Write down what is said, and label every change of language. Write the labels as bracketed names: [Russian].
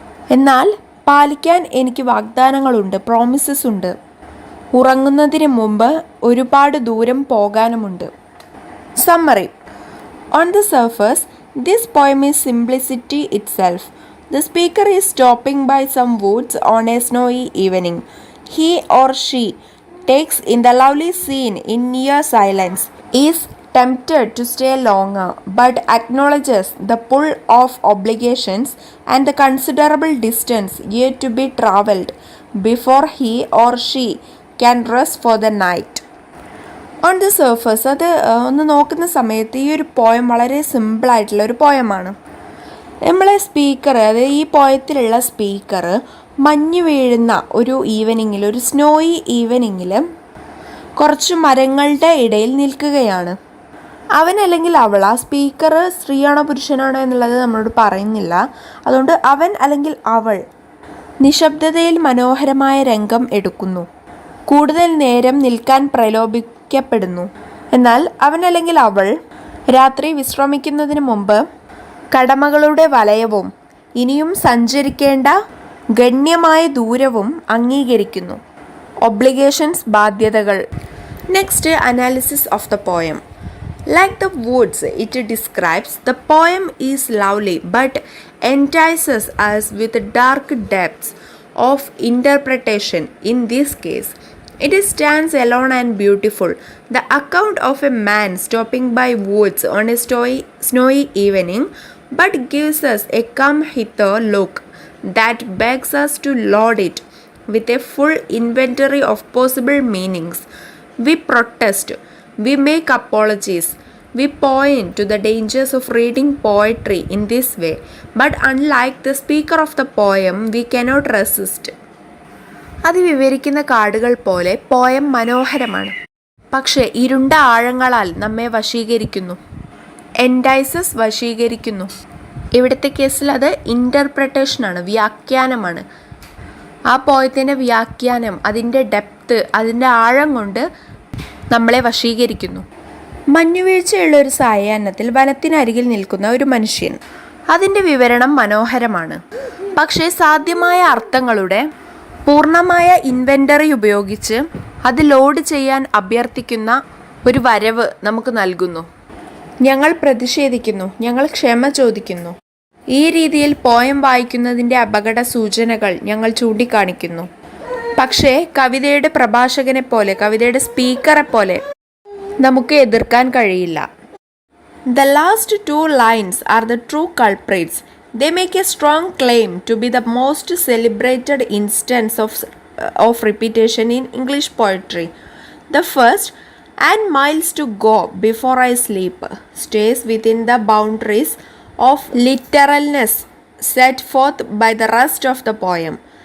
[Malayalam] എന്നാൽ പാലിക്കാൻ എനിക്ക് വാഗ്ദാനങ്ങളുണ്ട്, പ്രോമിസസ് ഉണ്ട്. ഉറങ്ങുന്നതിന് മുമ്പ് ഒരുപാട് ദൂരം പോകാനുമുണ്ട്. [English] Summary. On the surface, this poem is simplicity itself. The speaker is stopping by some woods on a snowy evening. He or she takes in the lovely scene in near silence, is tempted to stay longer, but acknowledges the pull of obligations and the considerable distance yet to be travelled before he or she can rest for the night. On the surface, [Malayalam] അത് ഒന്ന് നോക്കുന്ന സമയത്ത് ഈ ഒരു poem വളരെ സിമ്പിളായിട്ടുള്ള ഒരു പോയമാണ്. നമ്മളെ സ്പീക്കർ, അതായത് ഈ പോയത്തിലുള്ള സ്പീക്കർ മഞ്ഞ് വീഴുന്ന ഒരു ഈവനിങ്ങിൽ, ഒരു സ്നോയി ഈവനിങ്ങിൽ കുറച്ച് മരങ്ങളുടെ ഇടയിൽ നിൽക്കുകയാണ്. അവൻ അല്ലെങ്കിൽ അവൾ, ആ സ്പീക്കർ സ്ത്രീയാണോ പുരുഷനാണോ എന്നുള്ളത് നമ്മളോട് പറയുന്നില്ല. അതുകൊണ്ട് അവൻ അല്ലെങ്കിൽ അവൾ നിശബ്ദതയിൽ മനോഹരമായ രംഗം എടുക്കുന്നു. കൂടുതൽ നേരം നിൽക്കാൻ പ്രലോഭിക്കപ്പെടുന്നു. എന്നാൽ അവൻ അല്ലെങ്കിൽ അവൾ രാത്രി വിശ്രമിക്കുന്നതിന് മുമ്പ് കടമകളുടെ വലയവും ഇനിയും സഞ്ചരിക്കേണ്ട ഗണ്യമായ ദൂരവും അംഗീകരിക്കുന്നു. ഒബ്ലിഗേഷൻസ്, ബാധ്യതകൾ. [English] Next, analysis of the poem. Like the woods it describes, the poem is lovely but entices us with dark depths of interpretation. In this case, It stands alone and beautiful. The account of a man stopping by woods on a snowy evening, but gives us a come hither look that begs us to load it with a full inventory of possible meanings. We protest, we make apologies, we point to the dangers of reading poetry in this way, but unlike the speaker of the poem, we cannot resist. [Malayalam] അത് വിവരിക്കുന്ന കാടുകൾ പോലെ poem മനോഹരമാണ്, പക്ഷേ ഇരുണ്ട ആഴങ്ങളാൽ നമ്മെ വശീകരിക്കുന്നു. എൻഡൈസസ് വശീകരിക്കുന്നു. ഇവിടുത്തെ കേസിൽ അത് ഇൻ്റർപ്രട്ടേഷനാണ്, വ്യാഖ്യാനമാണ്. ആ പോയത്തിൻ്റെ വ്യാഖ്യാനം, അതിൻ്റെ ഡെപ്ത്, അതിൻ്റെ ആഴം കൊണ്ട് നമ്മളെ വശീകരിക്കുന്നു. മഞ്ഞുവീഴ്ചയുള്ള ഒരു സായാഹ്നത്തിൽ വനത്തിനരികിൽ നിൽക്കുന്ന ഒരു മനുഷ്യൻ. അതിൻ്റെ വിവരണം മനോഹരമാണ്, പക്ഷേ സാധ്യമായ അർത്ഥങ്ങളുടെ പൂർണ്ണമായ ഇൻവെൻ്ററി ഉപയോഗിച്ച് അത് ലോഡ് ചെയ്യാൻ അഭ്യർത്ഥിക്കുന്ന ഒരു വരവ് നമുക്ക് നൽകുന്നു. ഞങ്ങൾ പ്രതിഷേധിക്കുന്നു, ഞങ്ങൾ ക്ഷമ ചോദിക്കുന്നു. ഈ രീതിയിൽ പോയം വായിക്കുന്നതിൻ്റെ അപകട സൂചനകൾ ഞങ്ങൾ ചൂണ്ടിക്കാണിക്കുന്നു. പക്ഷേ കവിതയുടെ പ്രഭാഷകനെ പോലെ, കവിതയുടെ സ്പീക്കറെ പോലെ നമുക്ക് എതിർക്കാൻ കഴിയില്ല. [English] The last two lines are the true culprits. They make a strong claim to be the most celebrated instance of repetition in English poetry. The first, "and miles to go before I sleep," stays within the boundaries of literalness set forth by the rest of the poem.